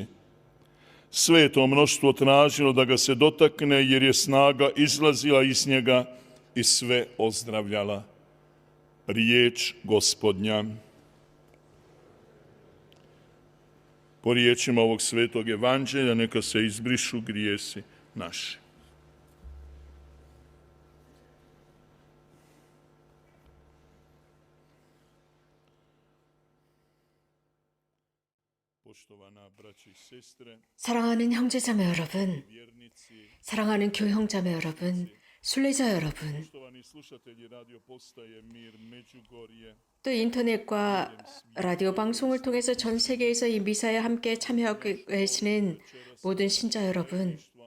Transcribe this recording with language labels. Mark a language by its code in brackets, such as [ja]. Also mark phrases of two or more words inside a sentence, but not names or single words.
[hr] Sve je to mnoštvo tražilo da ga se dotakne, jer je snaga izlazila iz njega i sve ozdravljala. Riječ Gospodnja. Po riječima ovog svetog evanđelja neka se izbrišu grijesi naši. [ko] 사랑하는 형제자매 여러분, 사랑하는 교형자매 여러분, 순례자 여러분, 또 인터넷과 라디오 방송을 통해서 전 세계에서 이 미사에 함께 참여하고 계시는 모든 신자 여러분,